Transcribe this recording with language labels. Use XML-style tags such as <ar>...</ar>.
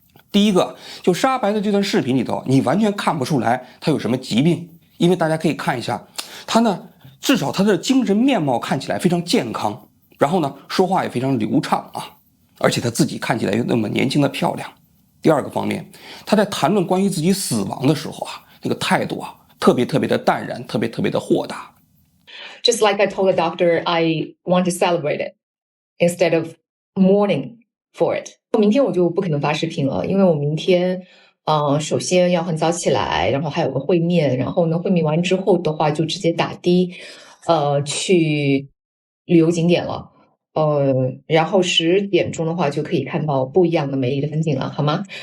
<zh>第一个，就沙白的这段视频里头，你完全看不出来他有什么疾病，因为大家可以看一下，他呢，至少他的精神面貌看起来非常健康，然后呢，说话也非常流畅而且他自己看起来又那么年轻的漂亮。第二个方面，他在谈论关于自己死亡的时候那个态度特别的淡然，特别的豁达。</zh> <en>Just like I told the doctor, I want to celebrate it instead of mourning for it.</en> <zh>明天我就不可能发视频了，因为我明天首先要很早起来，然后还有个会面，然后呢会面完之后的话就直接打的去旅游景点了。然后10点钟的话就可以看到不一样的美丽的风景了，好吗？</zh>